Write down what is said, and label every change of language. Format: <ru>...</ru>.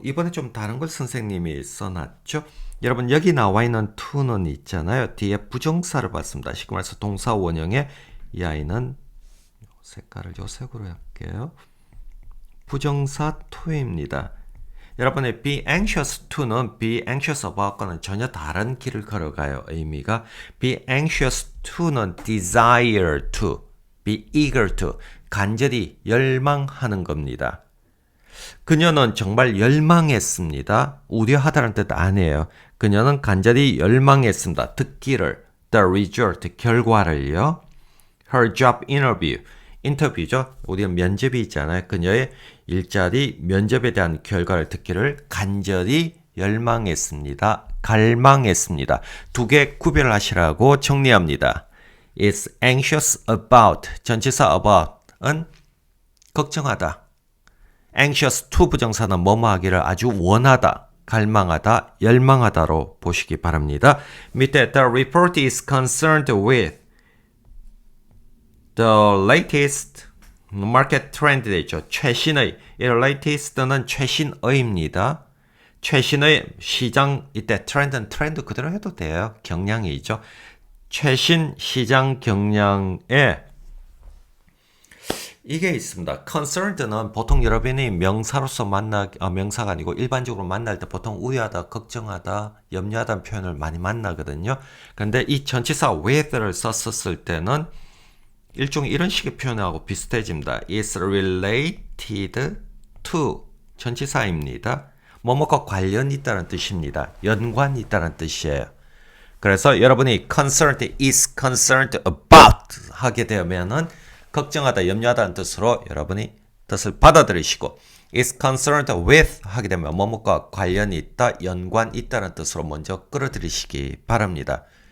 <ko>이번에 좀 다른 걸 선생님이 써놨죠. 여러분 여기 나와 있는 to는 있잖아요. 뒤에 부정사를 봤습니다. 쉽게 말해서 동사 원형에 이 아이는 색깔을 요색으로 할게요. 부정사 to입니다. 여러분의</ko> <en>be anxious to는 be anxious about과는</en> <ko>전혀 다른 길을 걸어가요. 의미가</ko> <en>be anxious to는 desire to, be eager to,</en> <ko>간절히 열망하는 겁니다. 그녀는 정말 열망했습니다. 우려하다는 뜻 아니에요. 그녀는 간절히 열망했습니다. 듣기를,</ko> <en>the result,</en> <ko>결과를요.</ko> <en>Her job interview,</en> <ko>인터뷰죠. 우리는 면접이 있잖아요. 그녀의 일자리 면접에 대한 결과를 듣기를 간절히 열망했습니다. 갈망했습니다. 두 개 구별하시라고 정리합니다.</ko> <en>is anxious about,</en> <ko>전치사</ko> <en>about은</en> <ko>걱정하다. anxious to 부정사는 뭐뭐 하기를 아주 원하다, 갈망하다, 열망하다로 보시기 바랍니다.</ko> <en>밑에 the report is concerned with the latest market trend</en> <ko>되죠. 최신의, 이 latest는 최신의입니다. 최신의 시장, 이때 트렌드는 트렌드 그대로 해도 돼요. 경향이죠. 최신 시장 경향에 이게 있습니다. concerned는 보통 여러분이 명사로서 명사가 아니고 일반적으로 만날 때 보통 우려하다, 걱정하다, 염려하다는 표현을 많이 만나거든요. 그런데 이 전치사 with를 썼을 때는 일종의 이런 식의 표현하고 비슷해집니다.</ko> <en>is related to</en> <ko>전치사입니다. 뭐뭐과 관련이 있다는 뜻입니다. 연관이 있다는 뜻이에요. 그래서 여러분이 concerned, is concerned about 하게 되면은 걱정하다, 염려하다는 뜻으로 여러분이 뜻을 받아들이시고 is concerned with 하게 되면 뭐뭐과 관련이 있다, 연관이 있다는 뜻으로 먼저 끌어들이시기 바랍니다.</ko>